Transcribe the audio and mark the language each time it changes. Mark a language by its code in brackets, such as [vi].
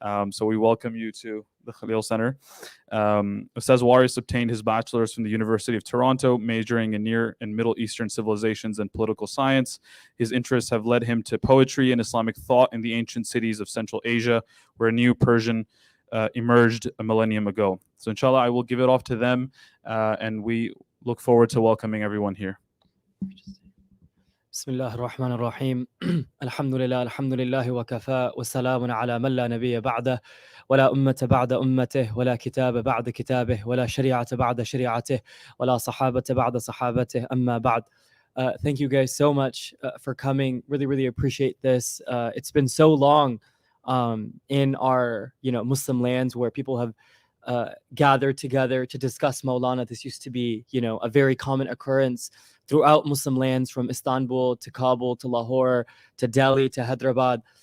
[en] So we welcome you to the Khalil Center. Ustaz Waris obtained his bachelor's from the University of Toronto, majoring in Near and Middle Eastern civilizations and political science. His interests have led him to poetry and Islamic thought in the ancient cities of Central Asia, where a new Persian emerged a millennium ago. So inshallah, I will give it off to them, and we look forward to welcoming everyone here. [ar] بسم الله الرحمن الرحيم الحمد لله وكفى والسلام على من لا نبي بعده ولا أمة بعد أمته ولا كتاب بعد كتابه ولا شريعة بعد شريعته ولا صحابة بعد صحابته أما بعد. [en] Thank you guys so much for coming. Really appreciate this. It's been so long in our Muslim lands where people have gathered together to discuss Mawlana. This used to be a very common occurrence throughout Muslim lands, from Istanbul to Kabul to Lahore to Delhi to Hyderabad.